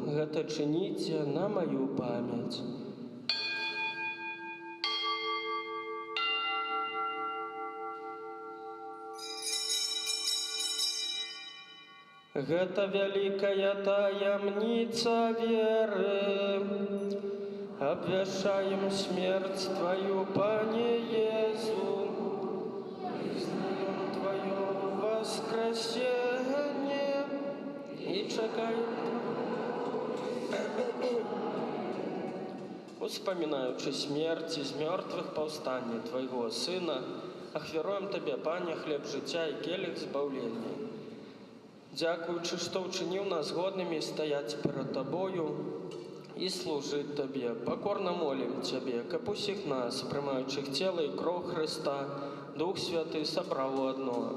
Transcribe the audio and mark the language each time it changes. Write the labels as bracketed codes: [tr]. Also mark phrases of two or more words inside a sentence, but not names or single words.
[be] Гэта чыніце на маю памяць». Гэта вялікая таямніца веры. Абвяшчаем смерць Тваю, Пане Езу, вызнаем [ru] Твое воскресение [be] и чакаем. Успамінаючы смерць з мёртвых паўстанне Твайго Сына, ахвяруем Табе, Пане, хлеб жыцця і келіх збаўлення. Дзякуючы, што ўчыніў нас годнымі стаяць перад Табою і служыць Табе, пакорна молім Цябе, каб усіх нас, прымаючых цела і кроў Хрыста, Дух Святы сабраў у адно.